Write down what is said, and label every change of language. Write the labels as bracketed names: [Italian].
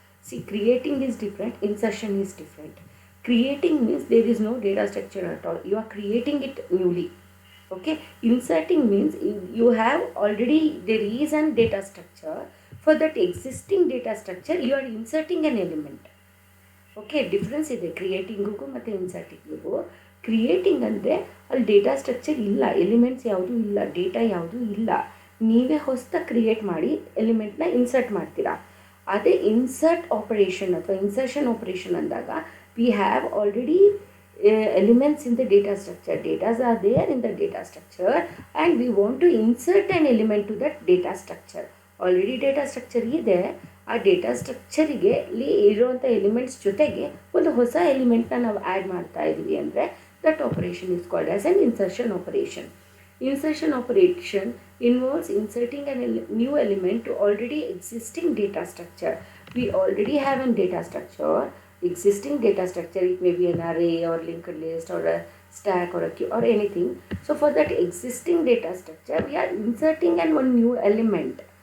[English] See, creating is different, insertion is different. Creating means there is no data structure at all. You are creating it newly. Okay. Inserting means you have already, there is an data structure. For that existing data structure, you are inserting an element. Okay. [Kannada] Difference ಇದೆ ಕ್ರಿಯೇಟಿಂಗಿಗೂ ಮತ್ತು ಇನ್ಸರ್ಟಿಂಗಿಗೂ. Creating ಅಂದರೆ ಅಲ್ಲಿ data structure ಇಲ್ಲ, elements ಯಾವುದೂ ಇಲ್ಲ, data ಯಾವುದೂ ಇಲ್ಲ, ನೀವೇ ಹೊಸದಾಗಿ ಕ್ರಿಯೇಟ್ ಮಾಡಿ ಎಲಿಮೆಂಟ್ನ ಇನ್ಸರ್ಟ್ ಮಾಡ್ತೀರಾ. ಅದೇ ಇನ್ಸರ್ಟ್ ಆಪರೇಷನ್ ಅಥವಾ ಇನ್ಸರ್ಷನ್ ಆಪರೇಷನ್ ಅಂದಾಗ [English] we have already elements in the data structure. Datas are there in the data structure and we want to insert an element to that data structure. Already data structure [Kannada] ಇದೆ, ಆ data ಸ್ಟ್ರಕ್ಚರಿಗೆ ಇಲ್ಲಿ ಇರುವಂಥ elements ಜೊತೆಗೆ ಒಂದು ಹೊಸ ಎಲಿಮೆಂಟ್ನ ನಾವು add ಮಾಡ್ತಾ ಇದ್ದೀವಿ ಅಂದರೆ [English] That operation is called as an insertion operation. Insertion operation involves inserting a new element to already existing data structure. We already have a data structure, existing data structure. It may be an array or linked list or a stack or a queue or anything. So for that existing data structure, we are inserting one new element.